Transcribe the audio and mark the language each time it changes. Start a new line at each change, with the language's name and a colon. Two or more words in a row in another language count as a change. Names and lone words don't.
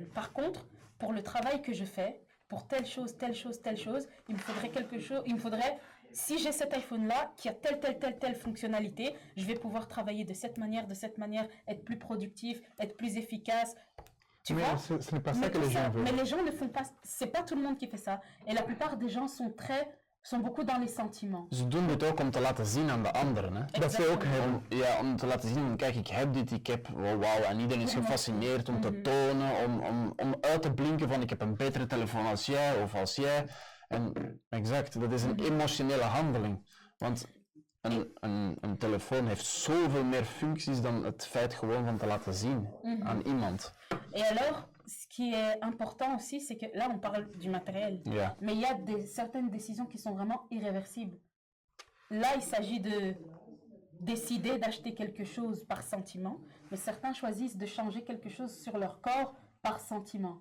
French: Par contre, pour le travail que je fais, pour telle chose, il me faudrait quelque chose, il me faudrait si j'ai cet iPhone-là qui a telle fonctionnalité, je vais pouvoir travailler de cette manière, être plus productif, être plus efficace. Tu Mais vois? ce n'est pas ça Mais que tout les gens veulent. Mais les gens ne font pas, c'est pas tout le monde qui fait ça. Et la plupart des gens sont beaucoup dans les sentiments.
Dutch: Ze doen dit ook om te laten zien aan de anderen. Hè? Dat ze ook hebben. Ja, om te laten zien, kijk, ik heb dit, ik heb, wauw, en iedereen is gefascineerd om te tonen, om uit te blinken van ik heb een betere telefoon als jij of als jij. En exact, dat is een emotionele handeling. Want een telefoon heeft zoveel meer functies dan het feit gewoon van te laten zien aan iemand.
French: Et alors, ce qui est important aussi, c'est que là, on parle du matériel. Yeah. Mais il y a certaines décisions qui sont vraiment irréversibles. Là, il s'agit de décider d'acheter quelque chose par sentiment, mais certains choisissent de changer quelque chose sur leur corps par sentiment.